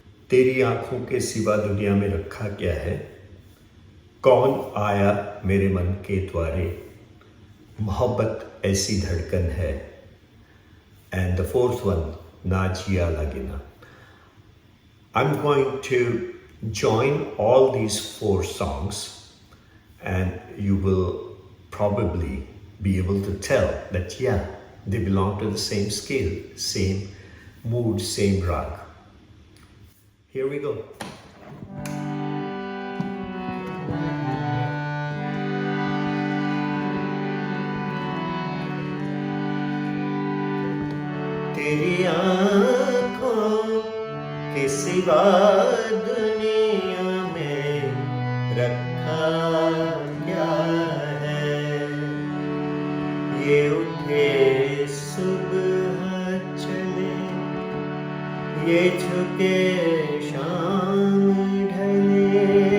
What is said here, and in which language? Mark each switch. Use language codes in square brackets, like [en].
[hi] तेरी आंखों के सिवा दुनिया में रखा क्या है? कौन आया मेरे मन के द्वारे? मोहब्बत ऐसी धड़कन है. [en] And the 4th one, ना जिया लगेना. I'm going to join all these 4 songs and you will probably be able to tell that yeah, they belong to the same scale, same mood, same rag. Here we go. [hi] तेरी आँखों के सिवा दुनिया में रखा क्या है? ये उठे सुबह चले, ये झुके शाम ढले.